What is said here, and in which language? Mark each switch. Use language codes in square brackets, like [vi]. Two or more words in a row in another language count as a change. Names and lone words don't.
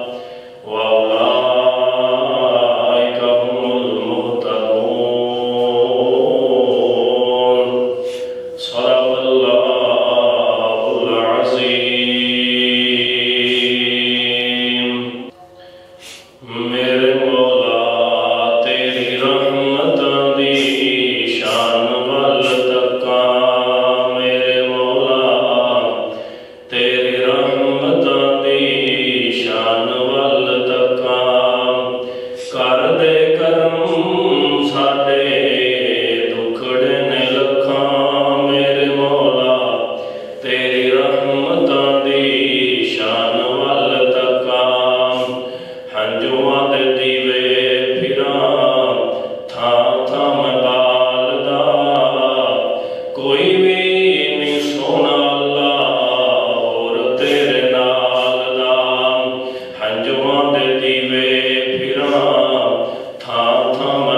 [ar] وأولئك هم المهتدون صدق الله العظيم [pa] میرے مولا تیری رحمتاں دی شان ول تکاں میرے مولا تیری رحمتاں دی شان ول تکاں کر دے کرم ساڈے دکھڑے نے لکھاں میرے مولا تیری رحمتاں دی شان ول تکاں ہنجواں دے دیوے پھراں تھاں تھاں میں بالدا کوئی بھی نہیں سونا اللہ اور تیرے نال دا ہنجواں دے دیوے پھراں تھاں تھاں میں